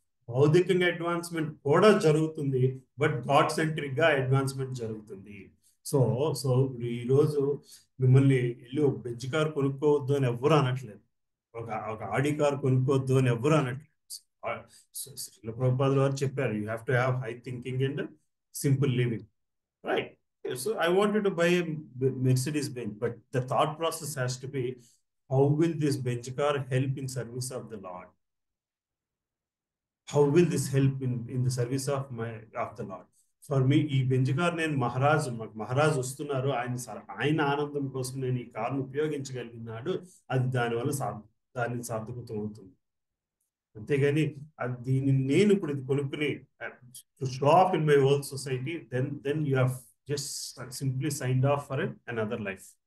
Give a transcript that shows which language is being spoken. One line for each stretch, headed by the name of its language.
Telugu: భౌతికంగా అడ్వాన్స్మెంట్ కూడా జరుగుతుంది,
English: but god centric
Telugu: గా అడ్వాన్స్మెంట్ జరుగుతుంది. సో సో ఈరోజు మిమ్మల్ని వెళ్ళి ఒక బెంచ్ కార్ కొనుక్కోవద్దు అని ఎవ్వరు అనట్లేదు, ఒక ఆడి కార్ కొనుక్కోవద్దు అని ఎవ్వరు అనట్లేదు. శ్రీల ప్రభుపాదుల వారు చెప్పారు,
English: You have to have high thinking and simple living, right? So I wanted to buy a Mercedes Benz, but the thought process has to be, how will this Benz car help in service of the Lord? How will this help in the service of the Lord? For me,
Telugu: ఈ Benz car నేను మహారాజు వస్తున్నారు, ఆయన ఆనందం కోసం నేను ఈ కార్ను ఉపయోగించగలిగినాడు, అది దాని సార్థకత్వం అవుతుంది. అంతేగాని దీన్ని నేను ఇప్పుడు ఇది కొనుక్కుని
English: To show off in my whole society, then you have just simply signed off for another life.